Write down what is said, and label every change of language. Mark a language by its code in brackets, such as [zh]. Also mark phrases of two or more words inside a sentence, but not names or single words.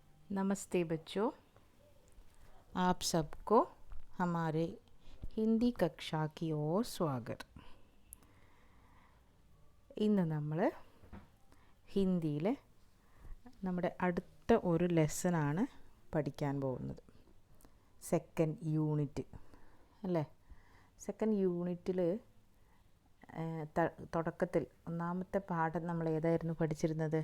[hi] नमस्ते बच्चों, आप सबको हमारे हिंदी कक्षा की ओर स्वागत. [ml] ഇന്ന് നമ്മൾ ഹിന്ദിയിലെ നമ്മുടെ അടുത്ത ഒരു ലെസണാണ് പഠിക്കാൻ പോകുന്നത്. [en] second unit [ml] അല്ലേ? [en] second unit [ml] തുടക്കത്തിൽ ഒന്നാമത്തെ പാഠം നമ്മൾ ഏതായിരുന്നു പഠിച്ചിരുന്നത്?